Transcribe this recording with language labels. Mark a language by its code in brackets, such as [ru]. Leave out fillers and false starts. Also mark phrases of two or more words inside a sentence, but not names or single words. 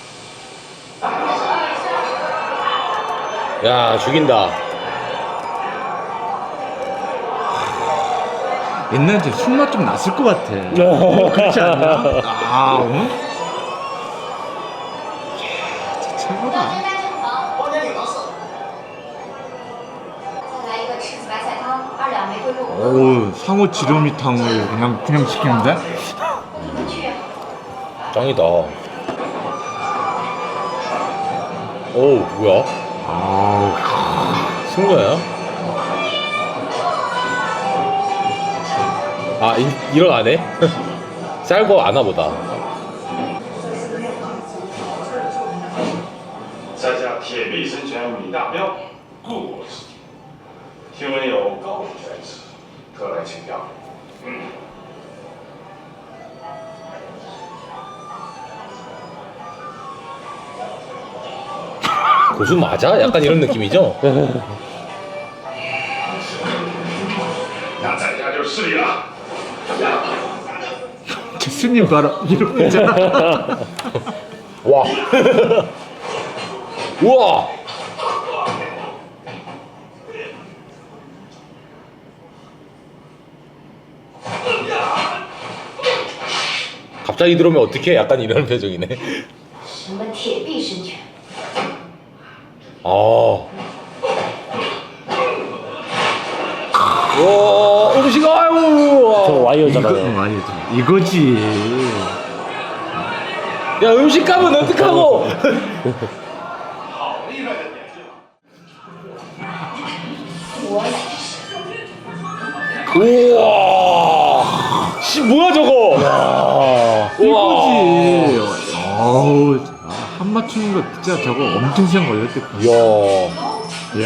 [ko] 야 죽인다. 옛날에 술맛 좀 났을 것 같아. 그렇지 않나? 아, 응? 진짜 최고다. [zh] 再来一个柿子白菜汤，2两玫瑰肉。 [ko] 어우, 상어 지름이탕을 그냥 시키는데? [zh] 你们去。 [ko] 짱이다. 오 뭐야? 아우, 승려야? 아 이런 안 해? 쌀거 아나 보다. [zh] 在下铁臂神拳李大彪，故国师弟，听闻有高人在此，特来请教。 [ko] 고수 맞아? 약간 이런 느낌이죠? [zh] 那在下就失礼了。 [ko] 스님 봐라. 이러고 있잖아. 와. 우와. 갑자기 들어오면 어떡해? 약간 이런 표정이네. [zh] 什么铁臂神拳？ [ko] 아. 와, 음식 아유. 저 와이어잖아요. 이거지. 야, 음식 가면 어떡하고? [zh] 好厉害的点心！ [ko] 우와. 씨, 뭐야 저거? 이거지. 어우, 한 맞추는 거 진짜 저거 엄청 시간 걸렸대. 이야.